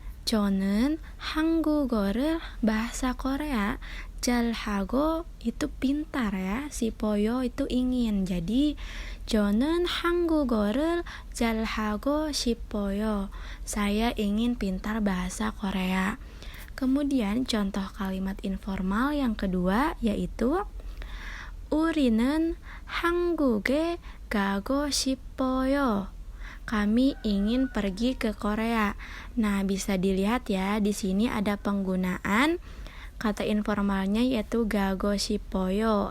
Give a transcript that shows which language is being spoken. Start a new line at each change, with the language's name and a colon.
Korean: 저는 한국어를
Indonesian: bahasa Korea 잘하고 itu pintar ya, 싶어요 itu ingin. Jadi
Korean: 저는 한국어를 잘하고 싶어요.
Indonesian: Saya ingin pintar bahasa Korea. Kemudian contoh kalimat informal yang kedua yaitu
Korean: 우리는 한국에 가고 싶어요.
Indonesian: Kami ingin pergi ke Korea. Nah, bisa dilihat ya, di sini ada penggunaan kata informalnya yaitu gago 싶어요.